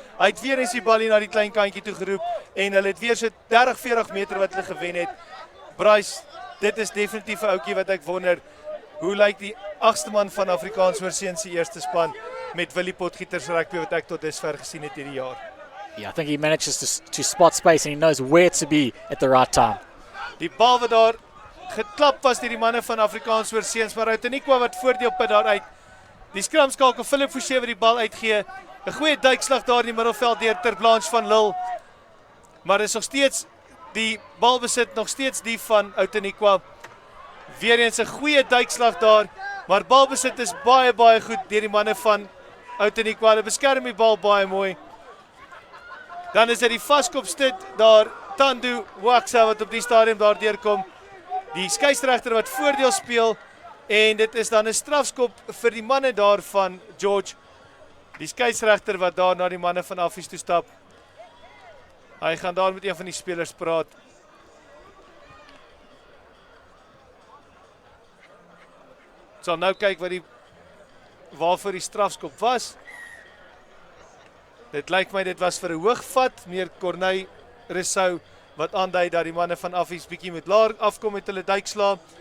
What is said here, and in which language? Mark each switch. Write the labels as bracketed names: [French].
[Afrikaans] Hy het weer eens die bal hier na die klein kantjie toe geroep en hulle het weer so 30-40 meter wat hulle gewen het. Bryce, dit is definitief 'n ouetjie wat ek wonder hoe lyk die 8ste man van Afrikaans Oorsee se eerste span met Willie Potgieter se rugby wat ek tot dusver gesien het hierdie jaar. [English] Yeah, I think he manages to spot space and he knows where to be at the right time. [Afrikaans] Die bal wat daar geklap was deur die manne van Afrikaans Oorsee, maar Outeniqua wat voordeel put daaruit. Die skramskakel Philip Fouché wat die bal uitgee. 'n Goeie duikslag daar in die middelveld deur ter blanche van Lil. Maar is nog steeds die balbesit nog steeds die van Outeniqua. Weer eens 'n goeie duikslag daar, maar balbesit is baie goed deur die manne van Outeniqua. Hulle beskerm die bal baie mooi. Dan is dit die vaskopstit daar Tandu Waksa wat op die stadium daar deurkom. Die skeieregter wat voordeel speel en dit is dan 'n strafskop vir die manne daar van George. Die skeieregter wat daar na die manne van Affies toe stap. Hy gaan daar met een van die spelers praat. Sal nou kyk waarvoor die strafskop was. Dit lyk my dit was vir 'n hoogvat, meer Corneille Rousseau wat aandui dat die manne van Affies bietjie moet laer afkom met hulle duiksla.